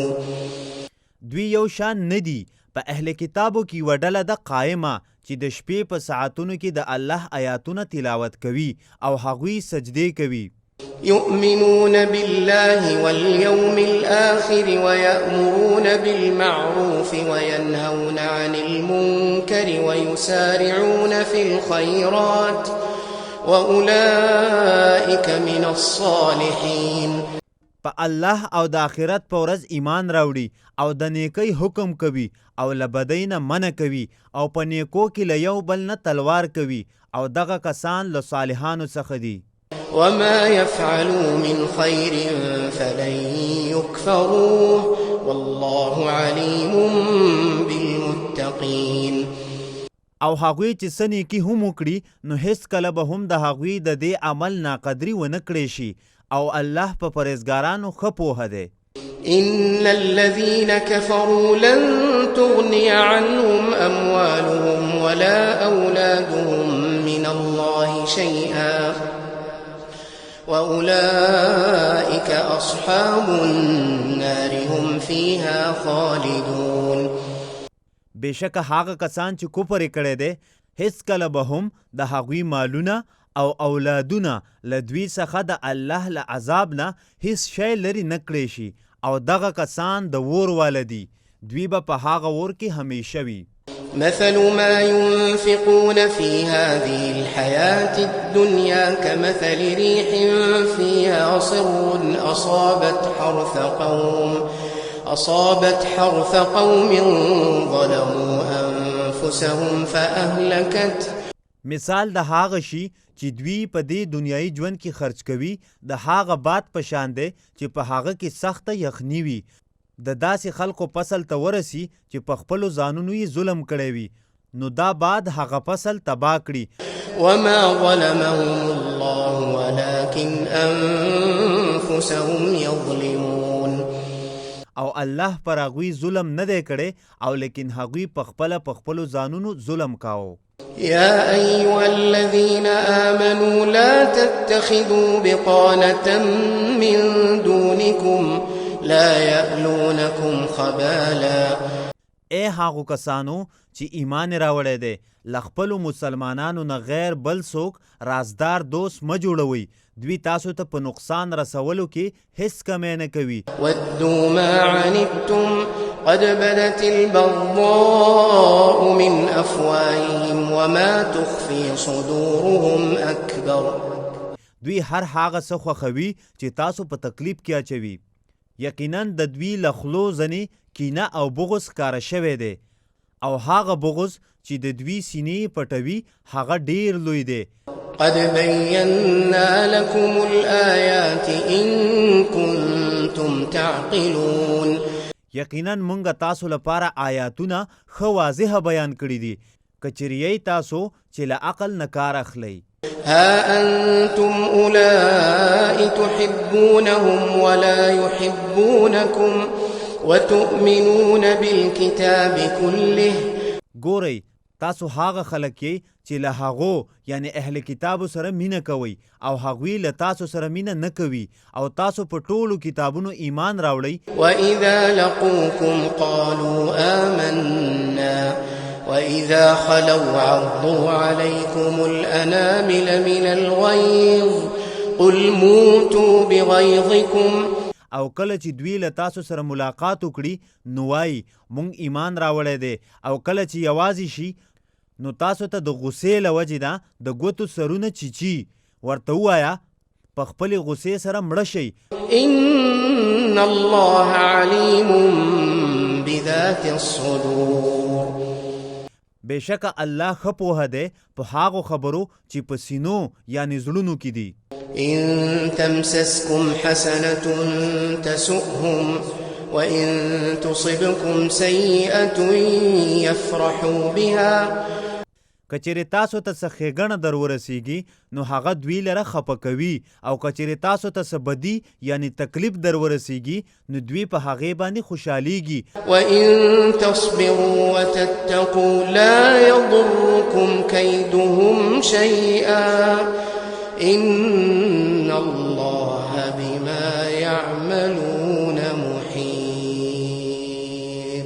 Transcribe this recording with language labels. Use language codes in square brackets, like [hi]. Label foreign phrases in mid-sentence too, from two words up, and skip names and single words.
[ps] دوی یو شان ندي. په اهل کتابو کې یوه ډله ده قایمه چې د شپې په ساعتونو کې د الله آیاتونه تلاوت کوي او هغوی سجدې کوي. [ar] يؤمنون بالله واليوم الآخر ويأمرون بالمعروف وينهون عن المنكر ويسارعون في الخيرات وأولئك من الصالحين. [ps] په الله او د آخرت په ورځ ایمان راوړي او د نیکۍ حکم کوي او له بدۍ نه منع کوي او په نیکو کې له یو بل نه تلوار کوي او دغه کسان له صالحانو څخه دي. [ar] وما يفعلوا من خير فلن يكفروه والله عليم بالمتقين. [ps] او هغوی چې څه نیکي هم وکړي نو هیڅ کله به هم د هغوی د دې عمل ناقدري ونه کړی شي، او الله په پرهیزګارانو ښه پوهه دی. [ar] إن الذين كفروا لن تغني عنهم أموالهم ولا أولادهم من الله شيئا وأولئك أصحاب النار هم فيها خالدون. [ps] بېشکه هغه کسان چې کفر یې کړی دی هیڅ کله به هم د هغوی مالونه او اولادونه له دوی څخه د الله له عذاب نه هیڅ شی لرې نه کړی شي، او دغه کسان د اور واله دي، دوی به په هغه اور کې همیشه وي. [ar] مثل ما ينفقون في هذه الحياة الدنيا كمثل ريح فيها صر أصابت حرث قوم ظلموا أنفسهم فأهلكت. [ps] مثال د هغه شي چې دوی په دې دنیایي ژوند کې خرج کوي د هغه باد په شان دی چې په هغه کې سخته یخني وي، د داسې خلکو فصل ته ورسي چې په خپلو ځانونو یې ظلم کړی وي، نو دا باد هغه فصل تباه کړي. [ar] وما ظلمهم الله ولكن أنفسهم يظلمون. [ps] او الله پر هغوی ظلم نه دی کړی او لیکن هغوی په خپلو ځانونو ظلم کاوه. [ar] يا أيها الذين آمنوا لا تتخذوا بطانة من دونكم لا يألونكم خبالا. [ps] اے هغو کسانو چې ایمان راوړی دی له خپلو مسلمانانو نه غیر بل څوک رازدار دوست مه جوړوئ، دوی تاسو ته په نقصان رسولو کې هیڅ کمی نه کوي. [ar] ودوا ما عنتم قد بدت البغضاء من أفواههم وما تخفي صدورهم أكبر. [ps] دوی هر هغه څه خوښوي چې تاسو په تکلیف کې اچوي، یقینا د دوی له خولو ځینې کینه او بغض ښکاره شوی دی، او هغه بغض چې د دوی سینې پټوي هغه ډیر لوی دی. [ar] قد بينا لكم الآيات إن كنتم تعقلون. [ps] یقینا مونږ تاسو لپاره آیاتونه ښه واضح بیان کړي دي کچریي تاسو چې له عقل نه کار اخلئ. [ar] ها أنتم أولئك تحبونهم ولا يحبونكم وتؤمنون بالكتاب كله. [ps] ګورئ تاسو هغه خلک یې چې له هغو یعنی اهل کتابو سره مینه کوئ او هغوی له تاسو سره مینه نه کوي او تاسو په ټولو کتابونو ایمان راوړئ. [ar] وإذا لقوكم قالوا آمنا وإذا خلوا عضوا عليكم الأنامل من الغيظ قل موتوا بغيظكم. [ps] او کله چې دوی له تاسو سره ملاقات وکړي نو وایي مونږ ایمان راوړی دی او کله چې یوازې شي نو تاسو ته د غصې له وجې نه د ګوتو سرونه چیچي ورته ووایه په خپلې غصې سره مړه شئ. [ar] إن الله عليم بذات الصدور. [ps] بېشکه الله ښه پوهه دی په هغو خبرو چې په سینو یعنی زړونو کې دي. [ar] إن تمسسكم حسنة تسؤهم وإن تصبكم سيئة يفرحوا بها. [ps] کچېرې تاسو ته څه ښېګڼه در ورسیږي نو هغه دوی لره خفه کوي او کچېرې تاسو ته څه بدي یعنی تکلیف در ورسیږي نو دوی په هغې باندې خوشحالیږي. [ar] وإن تصبروا وتتقوا لا يضركم كيدهم شيئا إن الله بما يعملون محيط.